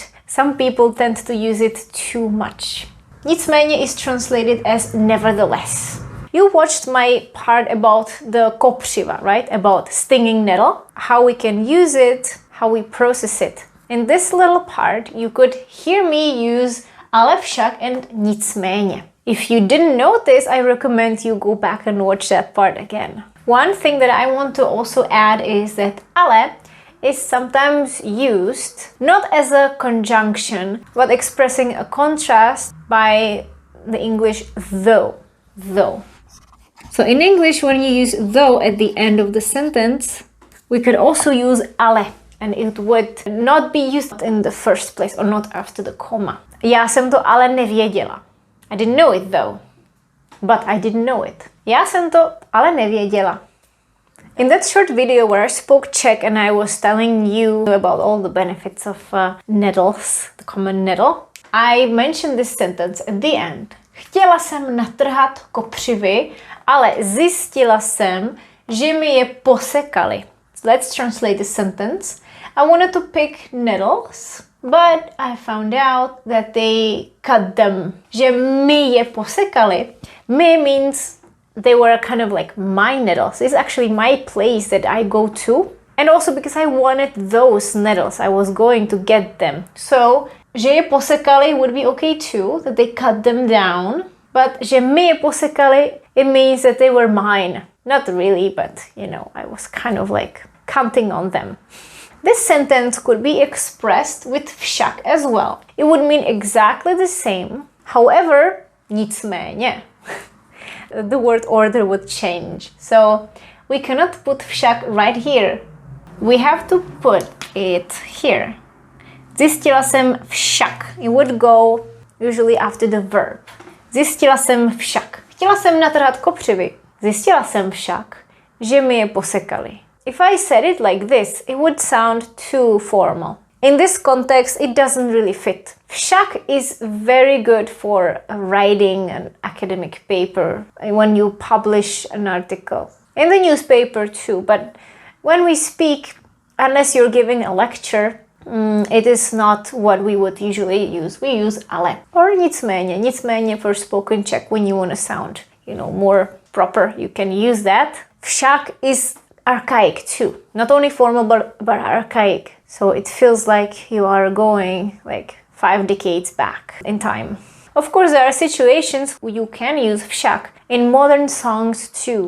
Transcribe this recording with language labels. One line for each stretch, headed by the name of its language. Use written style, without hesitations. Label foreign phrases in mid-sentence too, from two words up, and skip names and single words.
English: Some people tend to use it too much. Nicméně is translated as nevertheless. You watched my part about the kopřiva, right? About stinging nettle, how we can use it, how we process it. In this little part, you could hear me use ale, však and nicméně. If you didn't notice, I recommend you go back and watch that part again. One thing that I want to also add is that ale is sometimes used not as a conjunction, but expressing a contrast by the English though. Though. So in English, when you use though at the end of the sentence, we could also use ale, and it would not be used in the first place or not after the comma.
Czech: Já jsem to ale nevěděla.
English: I didn't know it though, but I didn't know it.
Czech: Já jsem to ale nevěděla.
English: In that short video where I spoke Czech and I was telling you about all the benefits of nettles, the common nettle, I mentioned this sentence at the end.
Czech: Chtěla jsem natrhat kopřivy, ale zjistila jsem, že mi je posekali.
English: So let's translate the sentence. I wanted to pick nettles, but I found out that they cut them.
Czech: Že mi je posekali.
English: Mi means they were kind of like my nettles. It's actually my place that I go to. And also because I wanted those nettles, I was going to get them. So,
Czech: že je posekali
English: would be okay too, that they cut them down.
Czech: But že mi je posekali,
English: it means that they were mine. Not really, but you know, I was kind of like counting on them. This sentence could be expressed with však as well. It would mean exactly the same. However, nicméně. The word order would change. So we cannot put však right here. We have to put it here.
Czech: Zjistila jsem však.
English: It would go usually after the verb.
Czech: Zjistila jsem však. Chtěla jsem natrhat kopřivy. Zjistila jsem však, že mi je posekali.
English: If I said it like this, it would sound too formal. In this context, it doesn't really fit. Však is very good for writing an academic paper when you publish an article. In the newspaper too, but when we speak, unless you're giving a lecture, it is not what we would usually use. We use ale or nicméně. Nicméně for spoken Czech when you want to sound, more proper, you can use that. Však is archaic too. Not only formal, but archaic. So it feels like you are going like 5 decades back in time. Of course, there are situations where you can use však in modern songs too.